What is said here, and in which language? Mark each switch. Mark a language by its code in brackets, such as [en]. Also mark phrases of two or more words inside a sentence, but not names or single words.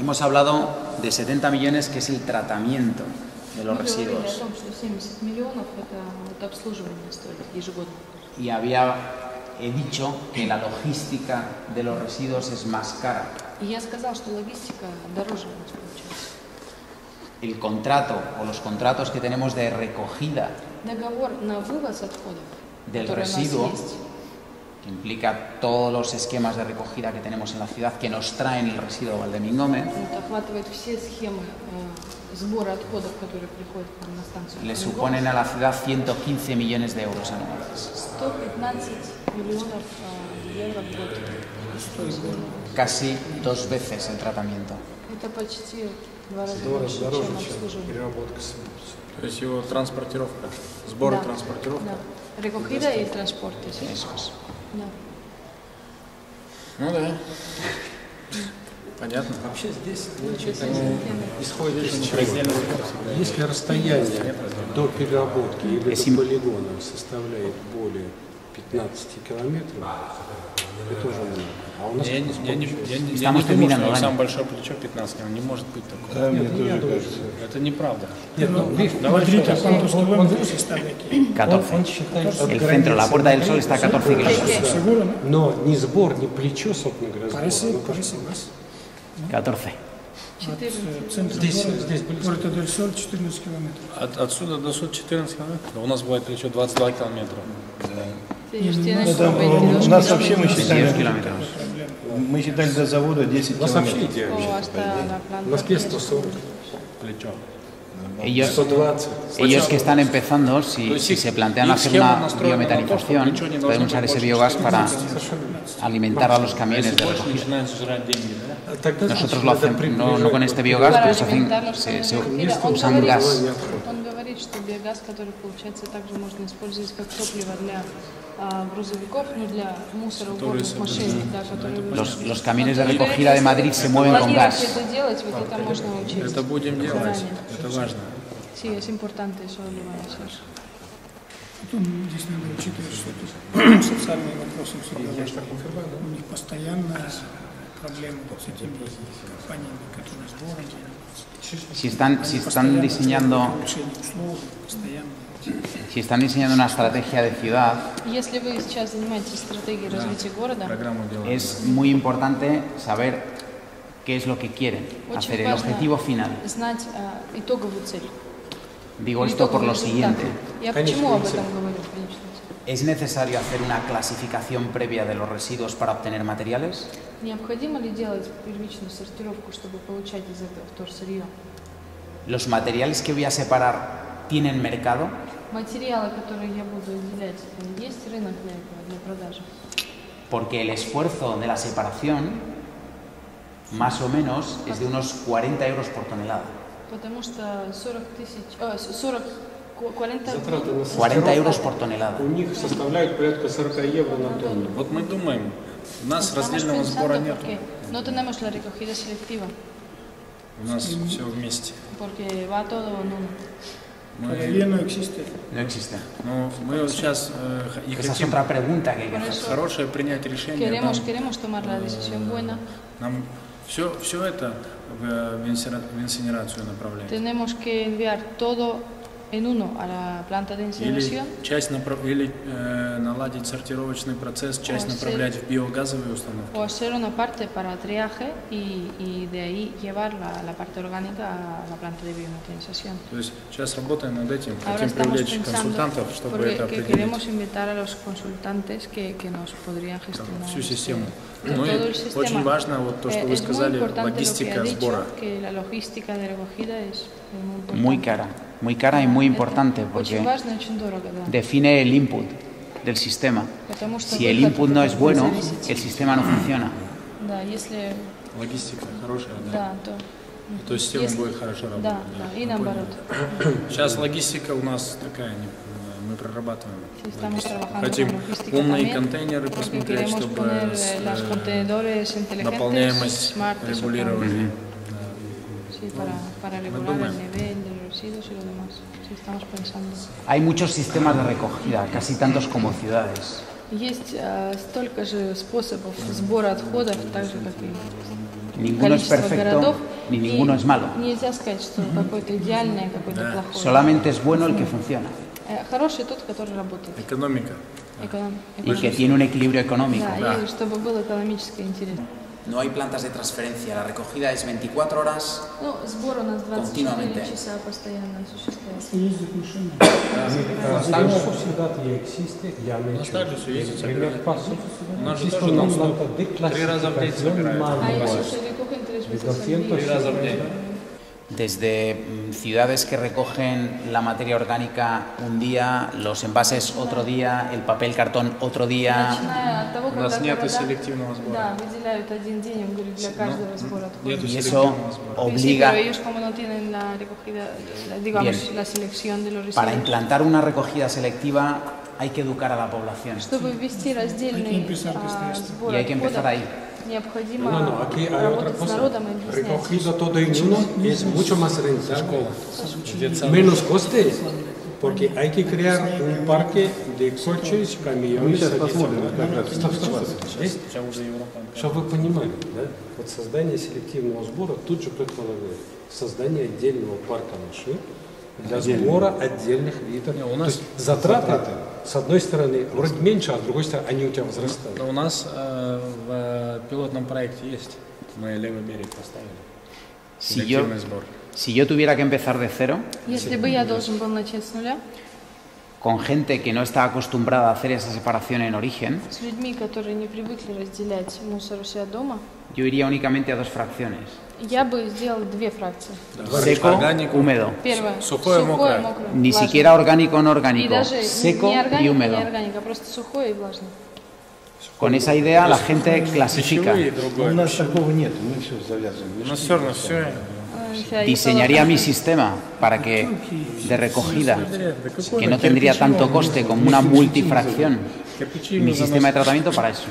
[es] Hemos hablado de 70 millones, que es el tratamiento de los residuos. [ru] Мы говорили о том, что 70 миллионов это обслуживание стоит ежегодно. [es] Y he dicho que la logística de los residuos es más cara. [ru] И я сказал, что логистика дороже у нас получается. [es] El contrato o los contratos que tenemos de recogida [ru] Договор на вывоз отходов, [es] del [ru] который [es] residuo, [ru] у нас есть, [es] que implica todos los esquemas de recogida que tenemos en la ciudad que nos traen el residuo Valdemingome, [ru] это охватывает все схемы сбора отходов, которые приходят к нам на станцию. [es] le suponen a la ciudad 115 millones de euros anuales. [ru] 115 миллионов евро в год. [es] Casi 2 veces el tratamiento. [ru] Это почти в 2 раза Дорого, больше, дороже, чем чем обслуживание. переработка сырья. То есть его транспортировка, сбор и Да, транспортировка. да. [es] Recogida y transporte. Sí. Eso es. [ru] Да. Ну да. Понятно. Вообще здесь, значит, Схемы. исходит из чего? Если расстояние до переработки или до полигона составляет более 15 километров, это уже много. А у нас Я не [es] Estamos [ru] думаю, [es] terminando, [ru] что Ваня. самое большое плечо 15 километров. Не может быть такого. Да, мне тоже кажется. Это неправда. Нет, ну, Давай еще раз. 14. он считает от [es] El centro, la Puerta del Sol está a 14 kilómetros. [ru] Но не сбор, не плечо, собственно говоря, сбор. 14. Здесь близко. Пуэрто-дель-Соль 14 километров. Отсюда до суда 14 километров. У нас бывает плечо 22 километра. У нас вообще мы 10 считали, [es] kilómetros. [ru] мы считали до завода 10 У нас вообще километров. идеально. У нас 140, Плечо. [es] Ellos, 120. ellos que están empezando, si se plantean hacer una biometanización, pueden usar ese biogás para alimentar a los camiones de recogida. [ru] Начинают сжирать деньги, да? Тогда [es] Nosotros lo hacemos, no con este biogás, pero se usan gas. [ru] Он говорит, что биогаз, который получается, также можно использовать как топливо для грузовиков, ну, для мусороуборных машин, да, которые [es] Los camiones de recogida de Madrid se mueven con gas. [ru] это делать, вот это можно учить. Это будем делать. Заранее. Это важно. [es] Sí, es importante eso lo vamos a hacer. [ru] Потом здесь надо учитывать, что тут социальные вопросы у них постоянно проблемы вот с этими компаниями, которые сбором занимаются. [es] Si están diseñando [ru] Улучшение условий постоянно. [es] Si están diseñando una estrategia de ciudad, [ru] Если вы сейчас занимаетесь стратегией развития города, Программу делаем. [es] es muy importante saber qué es lo que quieren hacer, [ru] очень [es] el [ru] важно [es] objetivo final. [ru] знать итоговую цель. [es] Digo esto por lo siguiente. [ru] Я почему об этом говорю, конечно. [es] ¿Es necesario hacer una clasificación previa de los residuos para obtener materiales? [ru] Необходимо ли делать первичную сортировку, чтобы получать из этого вторсырье? [es] ¿Los materiales que voy a separar tienen mercado? [ru] Материалы, которые я буду выделять, есть рынок для этого, для продажи? [es] Porque el esfuerzo de la separación, más o menos, es de unos 40 euros por tonelada. [ru] Потому что 40 [es] euros por tonelada. [ru] У них составляет порядка 40 евро на тонну. Вот мы думаем, у нас раздельного [es] Estamos [ru] сбора [es] pensando [ru] нет. [es] porque no tenemos la recogida selectiva, [ru] У нас все вместе. [es] porque va todo en uno. Todavía no existe. No existe. [ru] Но мы вот сейчас и [es] Esa es [ru] хотим [es] otra pregunta que hay que hacer. [ru] хорошее принять решение. [es] Queremos tomar la decisión buena. [ru] Нам все это в инсинерацию направляется. [es] Tenemos que enviar todo en uno a la planta de incineración. [ru] Или наладить сортировочный процесс, часть направлять в биогазовые установки. [es] O hacer una parte para triaje y de ahí llevar la parte orgánica a la planta de biometanización. [ru] То есть сейчас работаем над этим, [es] Ahora [ru] хотим [es] estamos [ru] привлечь [es] pensando, [ru] консультантов, чтобы [es] porque [ru] это определить. [es] queremos invitar a los consultantes que nos podrían gestionar [ru] Всю систему. [es] todo [ru] Ну [es] el [ru] и [es] sistema. [ru] очень важно вот то, что вы [es] Es muy [ru] сказали, [es] importante [ru] логистика lo que ha сбора. [es] dicho, que la logística de recogida es muy importante. Muy cara y muy importante porque [ru] Очень важно, очень дорого, да. [es] define el input del sistema. [ru] Потому что [es] Si el [ru] выход [es] input no es [ru] будет [es] bueno, [ru] зависеть. [es] el sistema no funciona. [ru] Да, если Логистика хорошая, да. да, То система если- будет хорошо работать. да, да, и наоборот. Сейчас логистика у нас такая, мы прорабатываем. [es] Sí, estamos trabajando [ru] Хотим [es] con logística [ru] умные [es] también, [ru] контейнеры [es] porque [ru] посмотреть, [es] queremos [ru] чтобы [es] poner los contenedores inteligentes, [ru] наполняемость [es] smart, eso [ru] регулировали. [es] sí, para regular el nivel de los residuos y lo demás. Sí, estamos pensando. Hay muchos sistemas de recogida, casi tantos como ciudades. [ru] Есть столько же способов сбора отходов, так же, как и [es] Ninguno es [ru] количество [es] perfecto [ru] городов. [es] ni ninguno [ru] И [es] es malo. [ru] нельзя сказать, что какой-то идеальный, какой-то плохой. [es] Solamente es bueno el que funciona [ru] Хороший тот, который работает. Экономика. [es] y que tiene un equilibrio económico. [ru] Да, и чтобы был экономически интересно. [es] No hay plantas de transferencia, la recogida es 24 horas. [ru] Ну, сбор у нас 24 [es] Continuamente. [ru] часа постоянно осуществляется. Есть заглушение. [es] Там sociedad ya existe, ya han hecho [ru] также всё есть, [es] el primer paso. [ru] У нас же [es] Existe [ru] тоже [es] una non-stop. planta de [ru] 3 раза в день [es] clasificación [ru] собирают. А [es] manual если se recogen 3 de veces al 200 día. [ru] 3 раза в день. [es] Desde ciudades que recogen la materia orgánica un día, los envases otro día, el papel cartón otro día. [ru] Начиная от того, У нас когда нет города, селективного сбора. да, выделяют один день, я говорю, для каждого сбора отходов. Нету [es] Y eso [ru] селективного сбора. [es] Sí, obliga, pero ellos como no tienen la recogida, digamos, Bien. la selección de los para residuos. implantar una recogida selectiva hay que educar a la población. [ru] Чтобы ввести раздельный сбор [es] Y hay que empezar [ru] отходов, [es] ahí. [ru] необходимо [es] No, aquí hay otra [ru] работать с [es] cosa. [ru] народом и объяснять. [es] Recogido todo en uno es mucho más rentable, [ru] Детсад. [es] menos costes, porque hay que crear un parque de coches, camiones. [ru] сейчас посмотрим, как раз. Стоп. Здесь, Сейчас уже Европа. чтобы вы понимали, да, вот создание селективного сбора тут же предполагает создание отдельного парка машин для сбора отдельных видов. Не, у То нас есть затраты, с одной стороны, вроде меньше, а с другой стороны, они у тебя возрастают. Но у нас в пилотном проекте есть. Мы левый берег поставили. Селективный сбор. [es] Si yo tuviera que empezar de cero, [ru] Если бы я должен был начать с нуля, [es] con gente que no está acostumbrada a hacer esa separación en origen, [ru] с людьми, которые не привыкли разделять мусор у себя дома, [es] yo iría únicamente a dos fracciones. [ru] я бы сделал 2 фракции. [es] Seco, húmedo. [ru] Первое, Сухое, мокрое. [es] Ni [ru] влажное. [es] siquiera orgánico o no [ru] И [es] orgánico, [ru] даже [es] seco [ru] не [es] y [ru] органика, [es] húmedo. [ru] не органика, просто сухое и влажное. [es] Con esa idea la gente clasifica, [ru] Пищевые и У другое. нас такого нет, мы все завязываем. У нас все равно все. [es] diseñaría mi sistema para que de recogida, que no tendría tanto coste como una multifracción, mi sistema de tratamiento para eso.